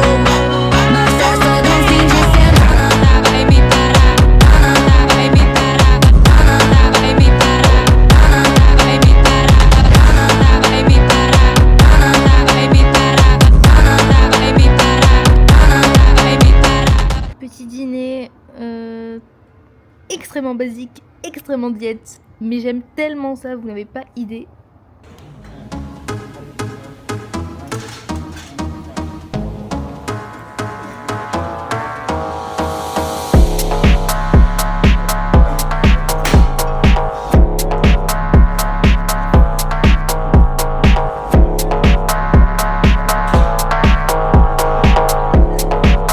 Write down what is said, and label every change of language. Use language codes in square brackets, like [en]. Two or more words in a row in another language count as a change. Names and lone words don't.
[pt] Nossa, só de fim de semana, nada vai me parar, nada vai me parar, nada vai me parar, nada vai me parar, nada vai me parar, nada vai me parar, nada vai me parar, nada vai me parar. [fr] Petit dîner extrêmement basique, extrêmement diète, mais j'aime tellement ça, vous n'avez pas idée. Je suis